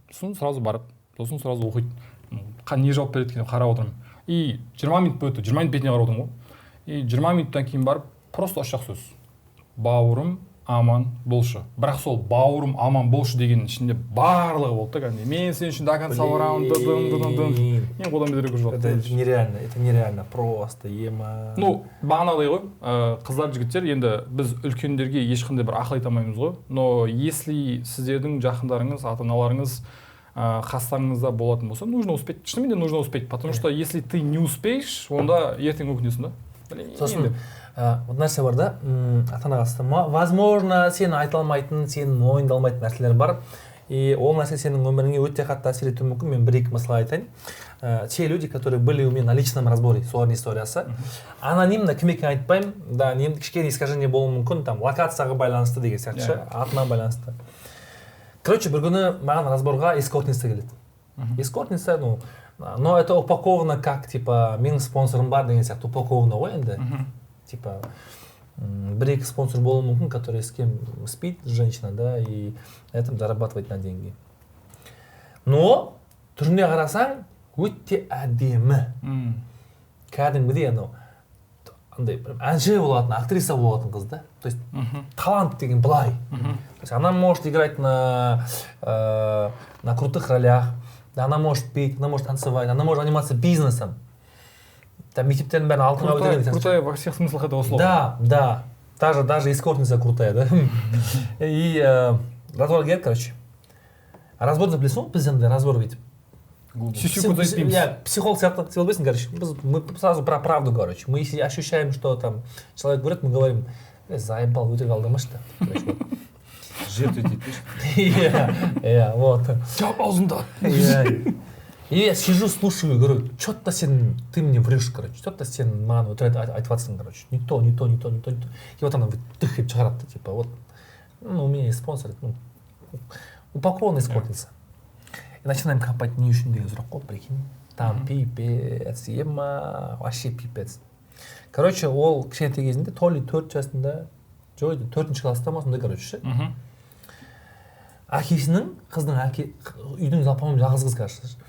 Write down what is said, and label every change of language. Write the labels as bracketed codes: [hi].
[kk] Сосын сразу барып, сосын сразу оқиды. Не жауап береді екен қарап отырмын. И 20 минут өтті, 20 минут бетіне қарап отырмын ғой. И 20 минуттан кейін барып, просто ашық сөз. Бауырым аман болшы. Бірақ сол бауырым аман болшы деген ішінде барлығы болды да, кәдімгідей. Мен сен үшін [ru] до конца [kk] барамын. Мен одан бедерек жоқ. [ru] Это нереально, просто ема. [kk] Ну, бағанағыдай ғой, қыздар, жігіттер, енді біз үлкендерге ешқандай бір ақыл айта алмаймыз ғой. Но если сіздердің жақындарыңыз, ата-аналарыңыз қастарыңызда болатын болса, [ru] нужно успеть. [kk] Шынымен де [ru] нужно успеть, потому что если ты не успеешь, [kk] онда ертең өкінесің да. Сосын нәрсе бар да, ата-анаға қатысты. Возможно, сен айта алмайтын, сен мойындалмайтын нәрселер бар. И ол нәрсе сенің өміріңе өте қатты әсер етуі мүмкін. Мен бір-екі мысал айтайын. [ru] Те люди, которые были у меня на личном разборе, [kk] солардың историясы. Анонимно кім екенін айтпаймын. Да, кішкене искажение болуы мүмкін, там локацияға байланысты деген сияқты, атына байланысты. Короче, бір күні маған разборға эскортница келеді. [ru] Эскортница, но это упаковано как, типа, [kk] менің спонсорым бар деген сияқты упаковано ғой енді. [ru] Типа, [kk] бір-екі спонсор болуы мүмкін, [ru] который с кем спит, женщина, да, и этом зарабатывает на деньги. [kk] Но түріне қарасаң, өте әдемі. Кәдімгідей андай әнші болатын, актриса болатын қыз да. [ru] То есть [kk] талант деген былай. [ru] То есть она может играть на крутых ролях, Да, она может петь, она может танцевать, она может заниматься бизнесом. [kk] Там мектептердің бәрін алтынға өтірген. [ru] Крутая во всех смыслах этого слова. Да, да. Даже эскортница крутая, да. [kk] И разбор келеді, короче. Разборды білесің ғой, бізден разбор ведь. Психолог сияқты, ты білесің, короче. [ru] Мы сразу про правду, короче. Мы если ощущаем, что там человек говорит, мы говорим, заебал, [kk] өтірік алдамашы да. Жертв етеді. Иә, вот. Жап аузында. [ru] И я сижу, слушаю, говорю, что-то ты мне врешь, короче, что-то [kk] сен маған вот это айтыватсың, [ru] короче, не то. И вот она выдыхает, шығарады, типа, вот, у меня есть спонсор, упакованный эскортница. И начинаем копать [kk] не үшін деген сұрақ қой, [ru] прикинь, там пипец, ема, вообще пипец. [kk] Короче, ол кішкентай кезінде, то ли 4 жасында, жоқ, 4-ші класста ма, сондай, короче, ше. Әкесінің, қыздың үйдің по-моему жалғыз қыз, короче.